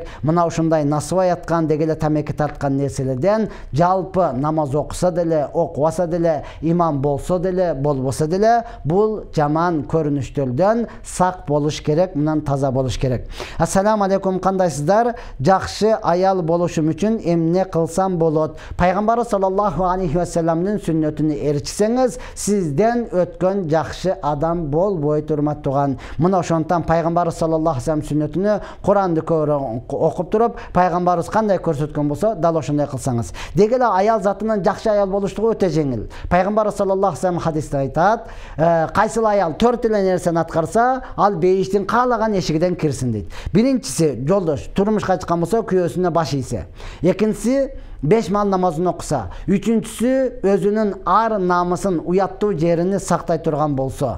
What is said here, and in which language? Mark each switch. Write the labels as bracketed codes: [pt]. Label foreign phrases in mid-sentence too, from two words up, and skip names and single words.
[ky] Мына ушундай насвай аткан, дегеле тамеки тарткан нерселерден жалпы намаз окуса деле, окубаса деле, имам болсо деле, болбосо деле, бул жаман көрүнүштөрдөн сак болуш керек, мындан таза болуш керек. [ar] السلام عليكم, [ky] кандайсыздар? Жакшы аял болушум үчүн эмне кылсам болот? Пайгамбар [ar] саллаллаху алейхи ва салламдын [ky] сүннөтүнө эричсеңиз, сизден өткөн жакшы адам болбойт, урматтуу туган. Мына ошондон пайгамбар [ar] صلى الله عليه وسلم [ky] сүннөтүнө, Куранды окуп туруп, пайгамбарыбыз кандай көрсөткөн болсо, дал ошондой кылсаңыз. Дегеле аял затынан жакшы аял болуштугу өтө жеңил. Пайгамбар [ar] صلى الله عليه وسلم [ky] хадисте айтат, кайсыл аял 4 эле нерсени аткарса, ал бейиштин каалаган эшигиден кирсин дейт. Биринчиси, жолдош, турмушка чыккан болсо, күйөөсүнө баш ийсе. Экинчиси, 5 мал намазын окуса. Үчүнчүсү, өзүнүн ар намысын, уяттуу жерини сактай турган болсо.